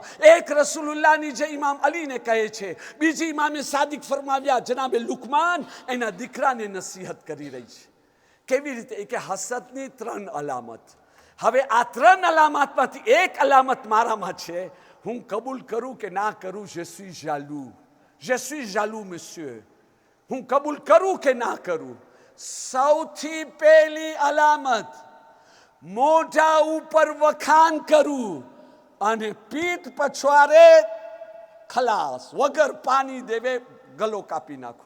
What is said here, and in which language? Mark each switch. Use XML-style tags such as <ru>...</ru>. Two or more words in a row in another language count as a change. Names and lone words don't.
<gu>એક રસૂલુલ્લાહની જે ઇમામ અલીને કહે છે, બીજી ઇમામે સાદિક ફરમાવ્યા જનાબે લુકમાન એના દીકરાને નસીહત કરી રહી છે. કેવી રીતે? કે હસદની 3 અલામત. હવે આ 3 અલામતમાંથી એક અલામત મારામાં છે. હું કબૂલ કરું કે ના કરું,</gu> <fr>je suis jaloux. Je suis jaloux monsieur.</fr> <gu>હું કબૂલ કરું કે ના કરું? સૌથી પહેલી અલામત, મોઢા ઉપર વખાણ કરું અને પીઠ પછવાડે ખલાસ, વગર પાણી દેવે ગલો કાપી નાખું.</gu>